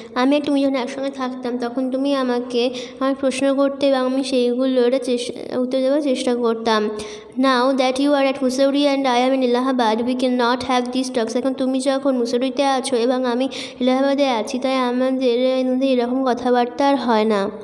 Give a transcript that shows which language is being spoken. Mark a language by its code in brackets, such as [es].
[bn] আমি তুমি যখন একসঙ্গে থাকতাম তখন তুমি আমাকে আমার প্রশ্ন করতে এবং আমি সেইগুলোর উত্তর দেওয়ার চেষ্টা করতাম। [en] Now that you are at Mussoorie and I am in Allahabad, we cannot have these talks. [bn] এখন তুমি যখন মুসৌরিতে আছো এবং আমি এলাহাবাদে আছি, তাই আমাদের মধ্যে এরকম কথাবার্তা আর হয় না।